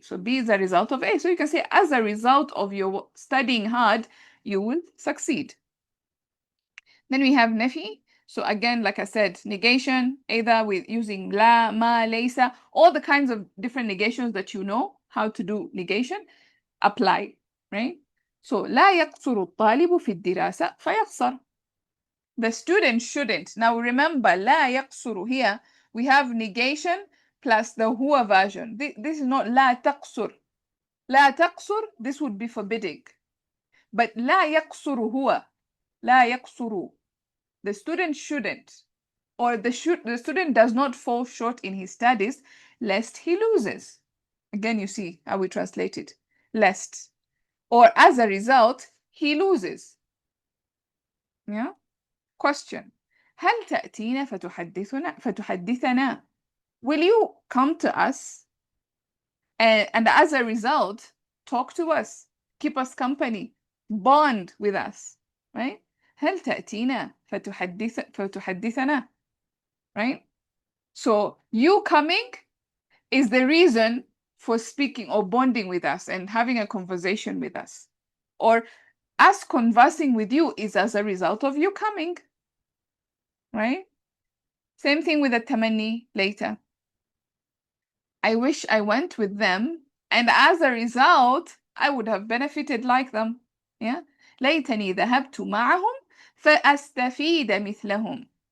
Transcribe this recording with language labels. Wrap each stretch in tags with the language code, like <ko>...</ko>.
<en>So B is a result of A. So you can say as a result of your studying hard, you will succeed. Then we have nafi. So again, like I said, negation, either with using la, ma, laysa, all the kinds of different negations that you know how to do negation apply, right?</en> <ar>So لا يقصر الطالب في الدراسة فيخسر.</ar> <en>The student shouldn't. Now remember,</en> <ar>لا يقصر</ar> <en>here, we have negation plus the huwa version. This is not</en> <ar>لا تقصر. لا تقصر,</ar> <en>this would be forbidding.</en> <ar>But لا يقصر هو. لا يقصر.</ar> <en>The student shouldn't, or the student does not fall short in his studies, lest he loses. Again, you see how we translate it. Lest. Or as a result, he loses. Yeah? Question.</en> <ar>هل تأتينا فتحدثنا?</ar> <en>Will you come to us and as a result, talk to us, keep us company, bond with us, right?</en> <ar>هل تأتينا فتحدثنا? Right?</ar> <en>So you coming is the reason for speaking or bonding with us and having a conversation with us. Or Us conversing with you is as a result of you coming, right? Same thing with the tamanni later. I wish I went with them, and as a result, I would have benefited like them. Yeah.</en> <ar>ليتني ذهبت معهم فأستفيد مثلهم.</ar>